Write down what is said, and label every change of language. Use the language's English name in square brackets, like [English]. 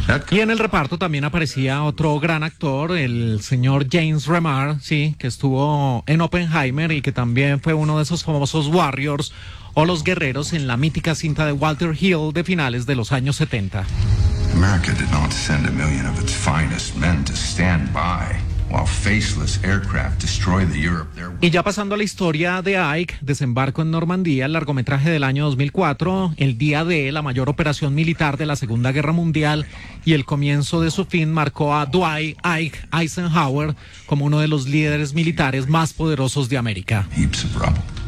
[Spanish] Y en el reparto también aparecía otro gran actor, el señor James Remar, sí, que estuvo en Oppenheimer y que también fue uno de esos famosos Warriors o los guerreros en la mítica cinta de Walter Hill de finales de los años 70. [English] America did not send a million of its finest men to stand by while faceless aircraft destroy the Europe. [Spanish] Y ya pasando a la historia de Ike, desembarco en Normandía, el largometraje del año 2004, el día D, la mayor operación militar de la Segunda Guerra Mundial, y el comienzo de su fin marcó a Dwight Ike Eisenhower como uno de los líderes militares más poderosos de América. [English] Heaps of rubble.